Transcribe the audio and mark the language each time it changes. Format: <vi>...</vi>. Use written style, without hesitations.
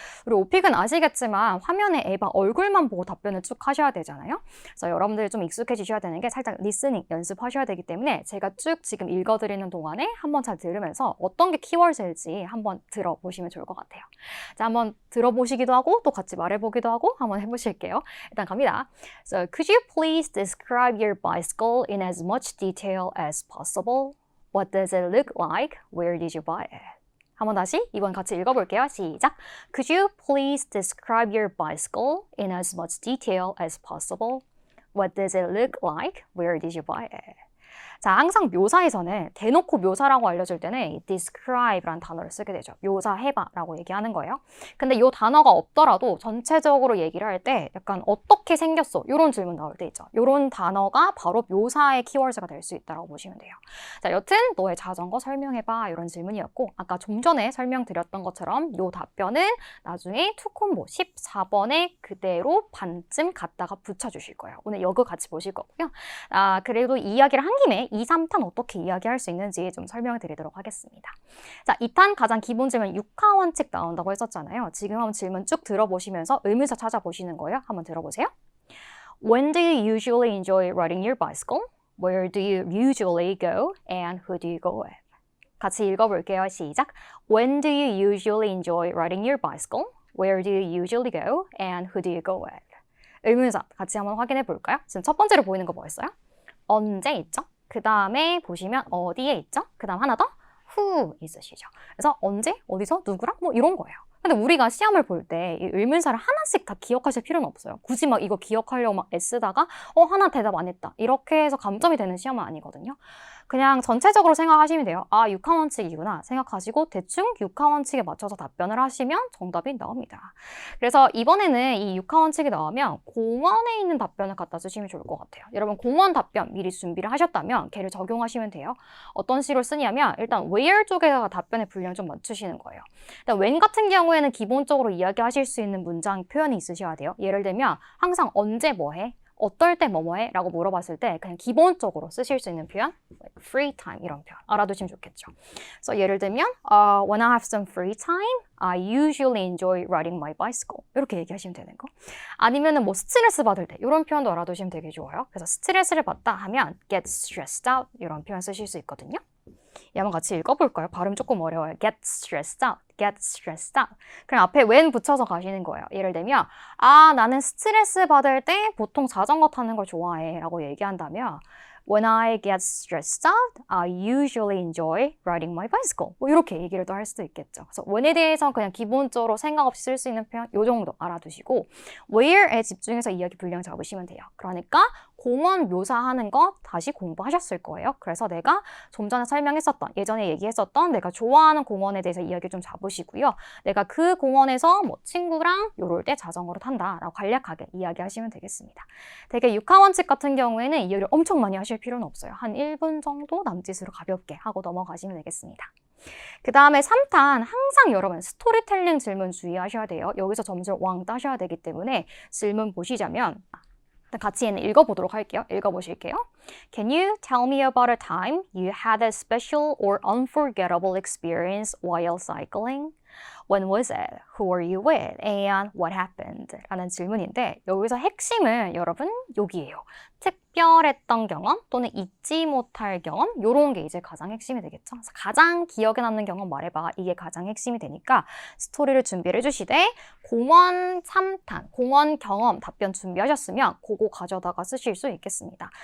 <ko>우리 오픽은 아시겠지만 화면에 에바 얼굴만 보고 답변을 쭉 하셔야 되잖아요. 그래서 여러분들 좀 익숙해지셔야 되는 게 살짝 리스닝 연습하셔야 되기 때문에 제가 쭉 지금 읽어드리는 동안에 한번 잘 들으면서 어떤 게 키워드일지 한번 들어보시면 좋을 것 같아요. 자, 한번 들어보시기도 하고 또 같이 말해보기도 하고 한번 해보실게요. 일단 갑니다.</ko> <en>So, could you please describe your bicycle in as much detail as possible? What does it look like? Where did you buy it?</en> <ko>한번 다시 이번 같이 읽어볼게요. 시작.</ko> <en>Could you please describe your bicycle in as much detail as possible? What does it look like? Where did you buy it?</en> <ko>자, 항상 묘사에서는 대놓고 묘사라고 알려줄 때는 describe라는 단어를 쓰게 되죠. 묘사해봐라고 얘기하는 거예요. 근데 이 단어가 없더라도 전체적으로 얘기를 할 때 약간 어떻게 생겼어? 이런 질문 나올 때 있죠. 이런 단어가 바로 묘사의 키워드가 될 수 있다고 보시면 돼요. 자, 여튼 너의 자전거 설명해봐 이런 질문이었고 아까 좀 전에 설명드렸던 것처럼 이 답변은 나중에 2콤보 14번에 그대로 반쯤 갖다가 붙여주실 거예요. 오늘 이거 같이 보실 거고요. 아, 그래도 이야기를 한 김에 2, 3탄 어떻게 이야기할 수 있는지 좀 설명을 드리도록 하겠습니다. 자, 2탄 가장 기본 질문 6화 원칙 나온다고 했었잖아요. 지금 한번 질문 쭉 들어보시면서 의문사 찾아보시는 거예요. 한번 들어보세요.</ko> <en>When do you usually enjoy riding your bicycle? Where do you usually go? And who do you go with?</en> <ko>같이 읽어볼게요. 시작.</ko> <en>When do you usually enjoy riding your bicycle? Where do you usually go? And who do you go with?</en> <ko>의문사 같이 한번 확인해 볼까요? 지금 첫 번째로 보이는 거 뭐였어요? 언제 있죠? 그 다음에 보시면 어디에 있죠? 그 다음 하나 더 who 있으시죠. 그래서 언제, 어디서, 누구랑 뭐 이런 거예요. 근데 우리가 시험을 볼 때 이 의문사를 하나씩 다 기억하실 필요는 없어요. 굳이 막 이거 기억하려고 막 애쓰다가 하나 대답 안 했다. 이렇게 해서 감점이 되는 시험은 아니거든요. 그냥 전체적으로 생각하시면 돼요. 아, 6화 원칙이구나 생각하시고 대충 6화 원칙에 맞춰서 답변을 하시면 정답이 나옵니다. 그래서 이번에는 이 6화 원칙이 나오면 공원에 있는 답변을 갖다 주시면 좋을 것 같아요. 여러분 공원 답변 미리 준비를 하셨다면 걔를 적용하시면 돼요. 어떤 식으로 쓰냐면 일단 where 쪽에다가 답변의 분량을 좀 맞추시는 거예요. 일단 when 같은 경우에는 기본적으로 이야기하실 수 있는 문장 표현이 있으셔야 돼요. 예를 들면 항상 언제 뭐 해? 어떨 때 뭐뭐해? 라고 물어봤을 때 그냥 기본적으로 쓰실 수 있는 표현</ko> <en>like free time</en> <ko>이런 표현 알아두시면 좋겠죠. 그래서 예를 들면</ko> <en>When I have some free time, I usually enjoy riding my bicycle</en> <ko>이렇게 얘기하시면 되는 거. 아니면은 뭐 스트레스 받을 때 이런 표현도 알아두시면 되게 좋아요. 그래서 스트레스를 받다 하면</ko> <en>get stressed out</en> <ko>이런 표현 쓰실 수 있거든요. 한번 같이 읽어볼까요? 발음 조금 어려워요.</ko> <en>Get stressed out, get stressed out.</en> <ko>그냥 앞에 when 붙여서 가시는 거예요. 예를 들면 아, 나는 스트레스 받을 때 보통 자전거 타는 걸 좋아해 라고 얘기한다면</ko> <en>When I get stressed out, I usually enjoy riding my bicycle.</en> <ko>뭐 이렇게 얘기를 또 할 수도 있겠죠. 그래서 when에 대해서는 그냥 기본적으로 생각 없이 쓸 수 있는 표현 요 정도 알아두시고 where에 집중해서 이야기 분량 잡으시면 돼요. 그러니까 공원 묘사하는 거 다시 공부하셨을 거예요. 그래서 내가 좀 전에 설명했었던, 예전에 얘기했었던 내가 좋아하는 공원에 대해서 이야기 좀 잡으시고요. 내가 그 공원에서 뭐 친구랑 요럴 때 자전거를 탄다라고 간략하게 이야기하시면 되겠습니다. 되게 6화 원칙 같은 경우에는 이야기를 엄청 많이 하실 필요는 없어요. 한 1분 정도 남짓으로 가볍게 하고 넘어가시면 되겠습니다. 그 다음에 3탄 항상 여러분 스토리텔링 질문 주의하셔야 돼요. 여기서 점수를 왕 따셔야 되기 때문에 질문 보시자면 같이 읽어보도록 할게요. 읽어보실게요.</ko> <en>Can you tell me about a time you had a special or unforgettable experience while cycling? When was it? Who were you with? And what happened?</en> <ko>라는 질문인데 여기서 핵심은 여러분 여기에요. 특별했던 경험 또는 잊지 못할 경험 요런 게 이제 가장 핵심이 되겠죠. 그래서 가장 기억에 남는 경험 말해봐. 이게 가장 핵심이 되니까 스토리를 준비를 해주시되 공원 3탄, 공원 경험 답변 준비하셨으면 그거 가져다가 쓰실 수 있겠습니다.</ko>